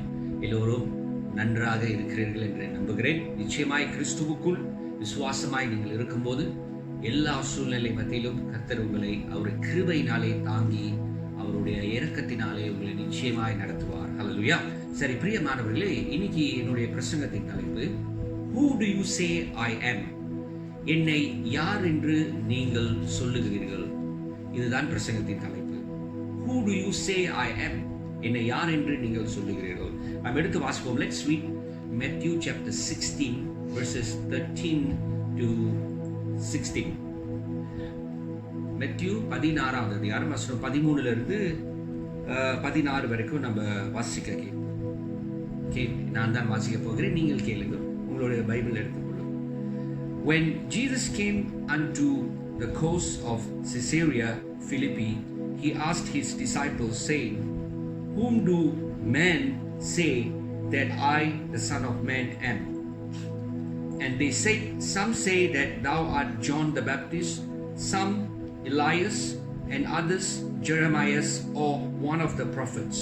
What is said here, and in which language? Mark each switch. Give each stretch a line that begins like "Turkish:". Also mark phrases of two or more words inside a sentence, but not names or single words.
Tamil: எல்லோரும் நன்றாக இருக்கிறீர்கள் என்று நம்புகிறேன். நிச்சயமாய் கிறிஸ்துவுக்குள் விசுவாசமாய் நீங்கள் இருக்கும்போது எல்லா சூழ்நிலை மத்தியிலும் கர்த்தர் உங்களை அவருடைய கிருபையினாலே தாங்கி அவருடைய இரக்கத்தினாலே உங்களை நிச்சயமாய் நடத்துவார். ஹல்லேலூயா. சரி, பிரியமானவர்களே, இன்னைக்கு என்னுடைய பிரசங்கத்தின் தலைப்பு
English: Who do you say I am?
Tamil: என்னை யார் என்று நீங்கள் சொல்லுகிறீர்கள்? இதுதான் பிரசங்கத்தின் தலைப்பு.
English: Who do you say I am?
Tamil: என்னை யார் என்று நீங்கள் சொல்லுகிறீர்கள்? நாம் எடுத்து வாசிப்போம்.
English: Let's read Matthew chapter 16 verses 13 to 16.
Tamil: Matthew 16வது அதிகாரம் வசனம் 13 இருந்து 16 வரைக்கும் நம்ம வாசிக்க நான் தான் வாசிக்க போகிறேன். நீங்கள் கேளுங்க. உங்களுடைய பைபிள் எடுத்துக்கொள்ளுங்க.
English: When Jesus came unto the coast of Caesarea Philippi, he asked his disciples, saying, Whom do men say that I, the Son of Man, am? And they said, Some say that thou art John the Baptist, some Elias, and others Jeremiah or one of the prophets.